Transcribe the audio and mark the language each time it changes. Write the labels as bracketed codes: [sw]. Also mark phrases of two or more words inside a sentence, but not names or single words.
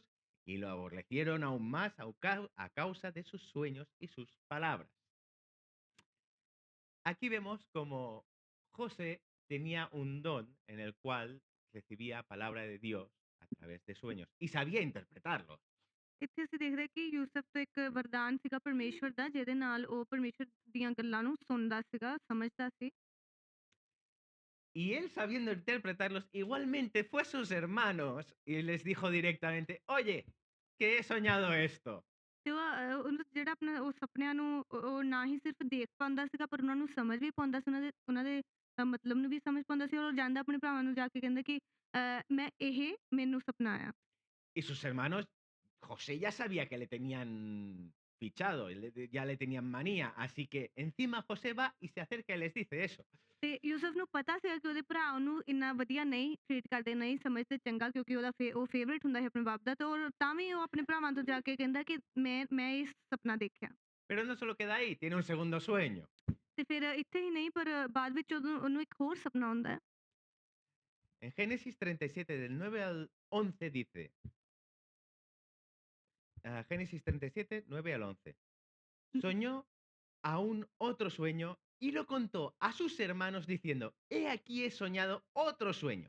[es] Y lo aborrecieron aún más a causa de sus sueños y sus palabras. Aquí vemos como José tenía un don en el cual recibía palabra de Dios a través de sueños y sabía interpretarlo. [pa] ਇੱਥੇ ਅਸੀਂ ਦੇਖ ਰਹੇ ਕਿ ਯੂਸਫ ਤੋਂ ਇੱਕ ਵਰਦਾਨ ਸੀਗਾ ਪਰਮੇਸ਼ਵਰ ਦਾ, ਜਿਹਦੇ ਨਾਲ ਉਹ ਪਰਮੇਸ਼ਵਰ ਦੀਆਂ ਗੱਲਾਂ ਨੂੰ ਸੁਣਦਾ ਸੀਗਾ, ਸਮਝਦਾ ਸੀ। [es] Y él, sabiendo interpretarlos, igualmente fue a sus hermanos y les dijo directamente, oye, que he soñado esto. [pa] ਤੇ ਉਹਨੂੰ ਜਿਹੜਾ ਆਪਣਾ ਉਹ ਸੁਪਨਿਆਂ ਨੂੰ ਉਹ ਨਾ ਹੀ ਸਿਰਫ ਦੇਖ ਪਾਉਂਦਾ ਸੀਗਾ, ਪਰ ਉਹਨਾਂ ਨੂੰ ਸਮਝ ਵੀ ਪਾਉਂਦਾ ਸੀ, ਉਹਨਾਂ ਦੇ ਮਤਲਬ ਨੂੰ ਵੀ ਸਮਝ ਪਾਉਂਦਾ ਸੀ, ਔਰ ਉਹ ਜਾਂਦਾ ਆਪਣੇ ਭਰਾਵਾਂ ਨੂੰ ਜਾ ਕੇ ਕਹਿੰਦਾ ਕਿ ਮੈਂ ਇਹ ਮੈਨੂੰ ਸੁਪਨਾ ਆਇਆ। [es] Y sus hermanos, José ya sabía que le tenían fichado, ya le tenían manía, así que encima José va y se acerca y les dice eso. [pa] ਤੇ ਯੂਸਫ ਨੂੰ ਪਤਾ ਸੀਗਾ ਕਿ ਉਹਦੇ ਭਰਾ ਉਹਨੂੰ ਇੰਨਾ ਵਧੀਆ ਨਹੀਂ ਟ੍ਰੀਟ ਕਰਦੇ, ਨਹੀਂ ਸਮਝਦੇ ਚੰਗਾ, ਕਿਉਂਕਿ ਉਹਦਾ ਉਹ ਫੇਵਰੇਟ ਹੁੰਦਾ ਸੀ ਆਪਣੇ ਬਾਪ ਦਾ, ਤੇ ਔਰ ਤਾਂ ਵੀ ਉਹ ਆਪਣੇ ਭਰਾਵਾਂ ਤੋਂ ਜਾ ਕੇ ਕਹਿੰਦਾ ਕਿ ਮੈਂ ਇਹ ਸੁਪਨਾ ਦੇਖਿਆ। [es] Pero no solo queda ahí, tiene un segundo sueño. [pa] ਤੇ ਫਿਰ ਇੱਥੇ ਹੀ ਨਹੀਂ, ਪਰ ਬਾਅਦ ਵਿੱਚ ਉਹਨੂੰ ਇੱਕ ਹੋਰ ਸੁਪਨਾ ਆਉਂਦਾ ਹੈ। [es] En Génesis 37, del 9 al 11, dice, Génesis 37, 9 al 11, soñó aún otro sueño y lo contó a sus hermanos diciendo, he aquí he soñado otro sueño.